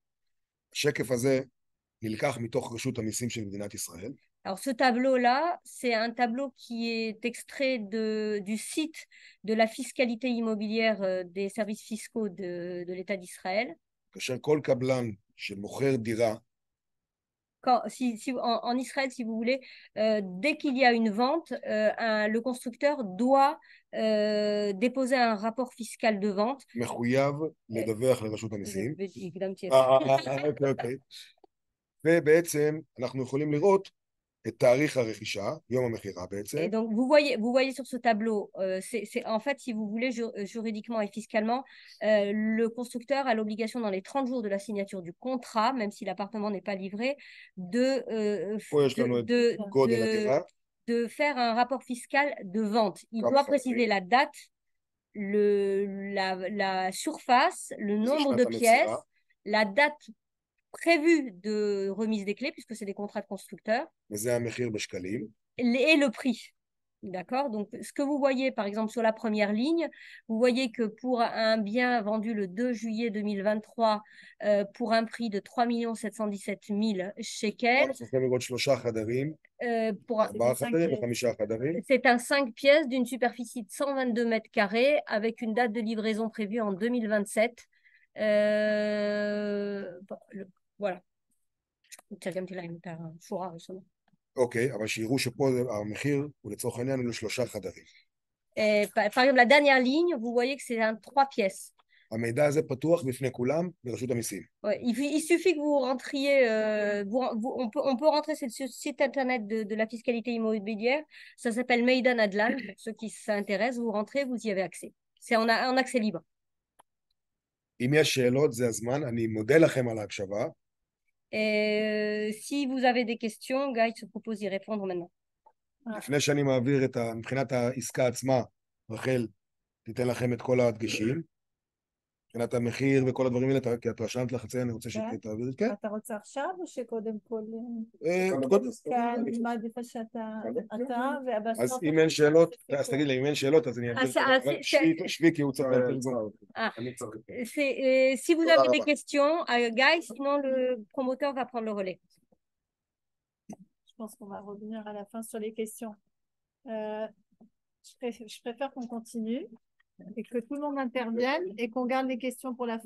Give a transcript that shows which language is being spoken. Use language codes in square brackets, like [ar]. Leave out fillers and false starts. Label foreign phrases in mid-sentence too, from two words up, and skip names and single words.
[he] השקף הזה נלקח מתוך רשות המיסים של מדינת ישראל. [fr] Alors ce tableau-là, c'est un tableau qui est extrait du site de la fiscalité immobilière des services fiscaux de l'État d'Israël. [he] כאשר כל קבלן שמוכר דירה, [fr] en Israël, si vous voulez, dès qu'il y a une vente, le constructeur doit déposer un rapport fiscal de vente. [he] מחויב לדווח לרשות המיסים. אוקיי. ובעצם אנחנו יכולים לראות את תאריך הרכישה, יום המכירה בעצם. [fr] Et donc vous voyez sur ce tableau, c'est en fait, si vous voulez, juridiquement et fiscalement, le constructeur a l'obligation dans les 30 jours de la signature du contrat, même si l'appartement n'est pas livré, de faire un rapport fiscal de vente. Il doit préciser la date la surface, le nombre de pièces, la date prévue de remise des clés, puisque c'est des contrats de constructeurs, [he] וזה המחיר בשקלים. [fr] et le prix. D'accord? Donc, ce que vous voyez, par exemple, sur la première ligne, vous voyez que pour un bien vendu le 2 juillet 2023, pour un prix de 3 717 000 shekels, [he] אנחנו יכולים לראות 3 חדרים, [fr] pour [he] 4 חדרים ו5 חדרים. [fr] c'est un 5 pièces d'une superficie de 122 mètres carrés avec une date de livraison prévue en 2027. Voilà. [he] אוקיי, אבל שיראו שפה המחיר הוא לצורך העניין הוא ל3 חדרים. [fr] Par exemple, la dernière ligne, vous voyez que c'est un 3 pièces. [he] המידע הזה פתוח בפני כולם ברשות המיסים. [fr] Ouais, il suffit que vous rentriez, on peut rentrer sur le site internet de la fiscalité immobilière, ça s'appelle Meidan Adlan, pour ceux qui s'intéressent, vous rentrez, vous y avez accès. C'est en accès libre. [he] אם יש שאלות, זה הזמן, אני מודה לכם על ההקשבה. [fr] Si vous avez des questions, Guy se propose d'y répondre maintenant. [he] לפני שאני מעביר מבחינת העסקה עצמה, רחל תיתן לכם את כל הדגשים. מבחינת המחיר וכל הדברים האלה, כי את רשמת לך את זה, אני רוצה שתעביר את זה. אתה רוצה עכשיו או שקודם כל? כאן, מעדיפה שאתה ובסוף... אז אם אין שאלות, אז תגיד לי, אם אין שאלות, אז אני אעביר. שבי, כי הוא צריך לתרגום. [fr] Si vous avez des questions, Guy, sinon le promoteur va prendre le relais. Je pense qu'on va revenir à la fin sur les questions. Je préfère qu'on continue et que tout le monde intervienne et qu'on garde les questions pour la fin.